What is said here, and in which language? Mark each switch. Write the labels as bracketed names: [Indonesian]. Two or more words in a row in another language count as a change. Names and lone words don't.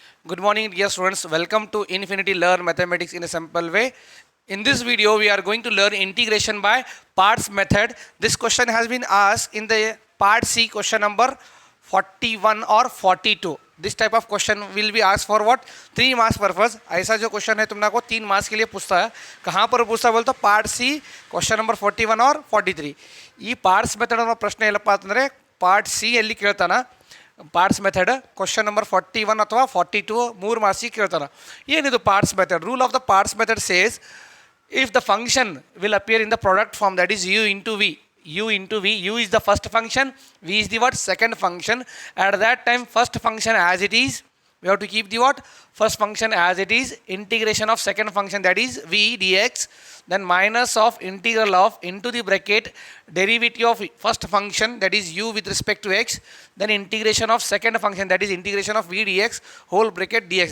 [English] Good morning, dear students. Welcome to Infinity Learn Mathematics in a Simple Way. In this video, we are going to learn integration by parts method. This question has been asked in the part C, question number 41 or 42. This type of question will be asked for what? 3 marks purpose. [Hindi] ऐसा जो क्वेश्चन है तुमको 3 मार्क्स के लिए पूछता है. कहाँ पर पूछता है बोलते [English] part C question number [Hindi] 41 और 43. [Kannada] ಈ [English] parts method [Kannada] ಅನ್ನೋ ಪ್ರಶ್ನೆ ಎಲ್ಲಪ್ಪ ಅಂತಂದರೆ [English] part C [Kannada] ಎಲ್ಲಿ ಕೇಳ್ತಾನ [English] parts method question number [Kannada] 41 ಅಥವಾ 42 3 ಮಾರ್ಕ್ಸಿಗೆ ಕೇಳ್ತಾನೆ. [English] ಏನಿದು parts method? Rule of the parts method says if the function will appear in the product form, that is u into v, u is the first function, v is the what? Second function. At that time first function as it is, we have to keep the what? First function as it is, integration of second function, that is v dx, then minus of integral of into the bracket derivative of first function, that is u with respect to x, then integration of second function, that is integration of v dx whole bracket dx.